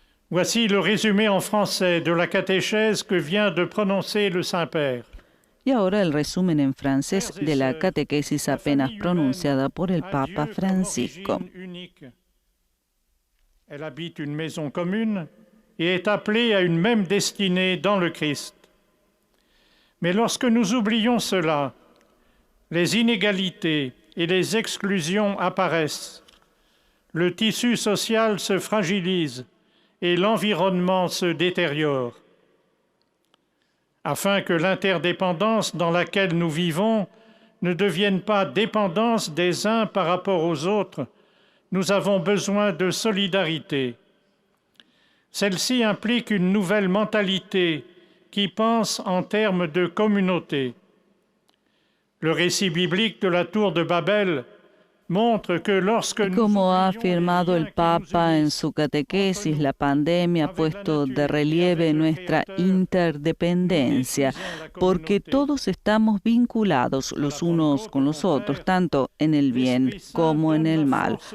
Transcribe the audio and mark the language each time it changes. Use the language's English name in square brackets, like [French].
[French] Voici le résumé en français de la catéchèse que vient de prononcer le Saint-Père. [Spanish] Y ahora el resumen en francés de la catequesis apenas pronunciada por el Papa Francisco. [French] Elle habite une maison commune et est appelée à une même destinée dans le Christ. Mais lorsque nous oublions cela, les inégalités et les exclusions apparaissent, le tissu social se fragilise et l'environnement se détériore. Afin que l'interdépendance dans laquelle nous vivons ne devienne pas dépendance des uns par rapport aux autres, nous avons besoin de solidarité. Celle-ci implique une nouvelle mentalité qui pense en termes de communauté. Le récit biblique de la tour de Babel montre que lorsque [Spanish] como ha afirmado el Papa en su catequesis, la pandemia ha puesto de relieve nuestra interdependencia, porque todos estamos vinculados los unos con los otros, tanto en el bien como en el mal.